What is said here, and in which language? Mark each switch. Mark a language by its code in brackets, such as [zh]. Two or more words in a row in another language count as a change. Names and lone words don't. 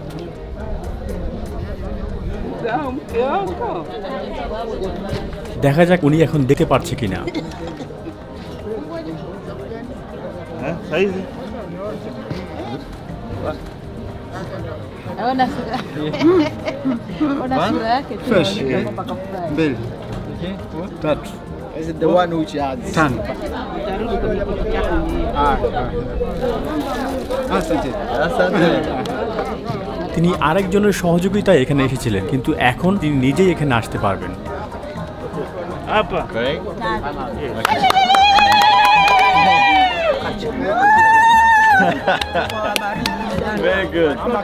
[bn] দেখা যাক উনি এখন দেখতে পারছে কিনা। [en] Fresh. [sw] Mbili. Tatu. [en] Is it the one which has? [sw] Tano. Asante. Asante. [bn] তিনি আরেকজনের সহযোগিতায় এখানে এসেছিলেন, কিন্তু এখন তিনি নিজেই এখানে আসতে পারবেন। [en] Very good.